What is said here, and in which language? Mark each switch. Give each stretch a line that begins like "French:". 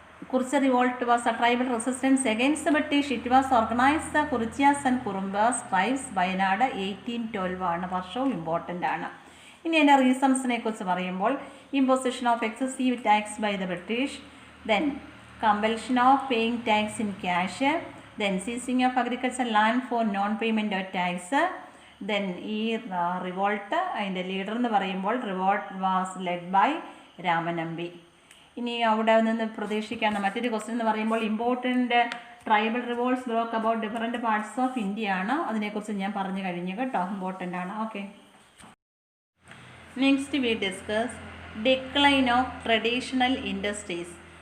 English: Kurichya revolt was a tribal resistance against the British. It was organized the Kurityas and Kurumbas tribes.
Malayalam: Wayanad 1812 ആണ് വർഷവും important ആണ്. ഇനി എൻ്റെ റീസൺസിനെ കുറിച്ച് പറയുമ്പോൾ
English: imposition of excessive tax by the British, then compulsion of paying tax in cash, then seizing of agricultural land for non-payment of tax, then
Malayalam: ഈ revolt അതിൻ്റെ leader എന്ന് പറയുമ്പോൾ
English: Revolt was led by Ramanambi.
Malayalam: ഇനി അവിടെ നിന്ന് പ്രതീക്ഷിക്കാവുന്ന മറ്റൊരു ക്വസ്റ്റ്യൻ എന്ന് പറയുമ്പോൾ
English: important tribal revolts broke about different parts of India
Malayalam: ആണ്. അതിനെക്കുറിച്ച് ഞാൻ പറഞ്ഞു കഴിഞ്ഞു കേട്ടോ, ഇമ്പോർട്ടൻ്റ് ആണ്. Okay,
English: Next we discuss decline of traditional industries.